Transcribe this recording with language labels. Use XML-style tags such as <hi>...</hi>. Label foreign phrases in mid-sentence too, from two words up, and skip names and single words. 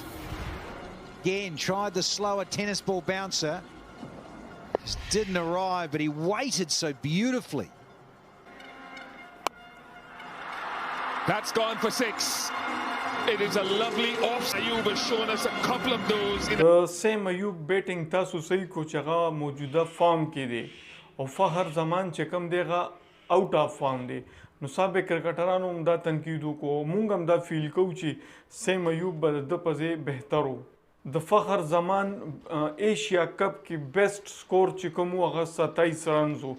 <en>Again, tried the slower tennis ball bouncer. Just didn't arrive, but he waited so beautifully. That's gone for 6. It is a lovely off. Ayub has shown us a couple of those.</en> <ps>د سیم ایوب بیټینګ تاسو صحیح کو چې هغه موجوده فارم کې دی او فخر زمان چې کوم دی هغه</ps> <en>out of form</en> <ps>دی. نو سابق کرکټرانو هم دا تنقید وکړو، موږ هم دا فیل کوو چې سیم ایوب به د ده په ځای بهتر و. د فخر زمان ایشیا کپ کې</ps> <en>best score</en> <ps>چې کوم و هغه 27 رنز و.</ps>